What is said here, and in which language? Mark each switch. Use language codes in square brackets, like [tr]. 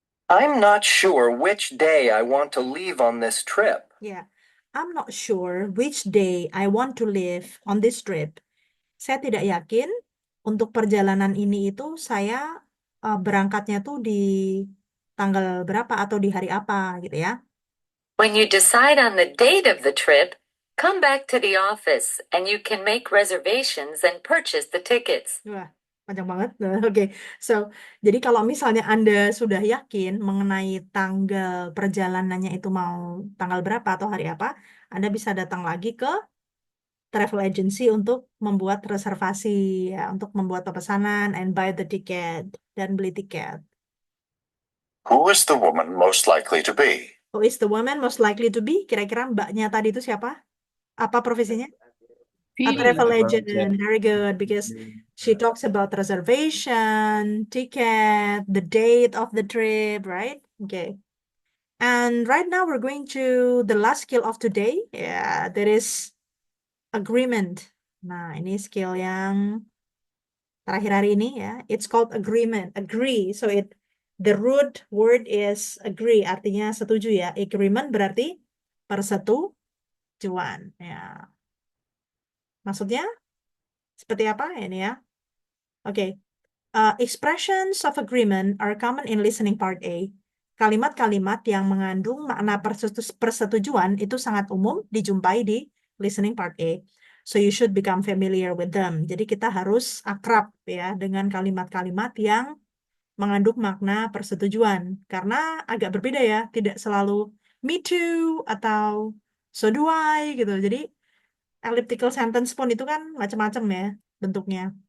[en] I'm not sure which day I want to leave on this trip. Yeah, I'm not sure which day I want to leave on this trip. [id] Saya tidak yakin untuk perjalanan ini itu saya berangkatnya tuh di tanggal berapa atau di hari apa gitu ya. [en] When you decide on the date of the trip, come back to the office and you can make reservations and purchase the tickets. [id] Wah, Panjang banget. Nah, oke. So, jadi kalau misalnya Anda sudah yakin mengenai tanggal perjalanannya itu mau tanggal berapa atau hari apa, Anda bisa datang lagi ke travel agency untuk membuat reservasi, ya, untuk membuat pemesanan [en] and buy the ticket [id] dan beli tiket. [en] Who is the woman most likely to be? Who is the woman most likely to be? [id] Kira-kira mbaknya tadi itu siapa? Apa profesinya? [en] A travel agent. Very good, because she talks about reservation, ticket, the date of the trip, right? Okay. And right now we're going to the last skill of today. Yeah, that is agreement. [id] Nah, ini skill yang terakhir hari ini ya. [en] It's called agreement. Agree. So the root word is agree. [id] Artinya setuju ya. Agreement berarti persetujuan. Ya. Maksudnya seperti apa ini ya? Oke. [en] Expressions of agreement are common in listening part A. [id] Kalimat-kalimat yang mengandung makna persetujuan itu sangat umum dijumpai di listening part A. [en] So you should become familiar with them. [id] Jadi kita harus akrab ya dengan kalimat-kalimat yang mengandung makna persetujuan. Karena agak berbeda ya, tidak selalu [en] me too [id] atau [en] so do I [id] gitu. Jadi elliptical sentence pun itu kan macam-macam ya bentuknya.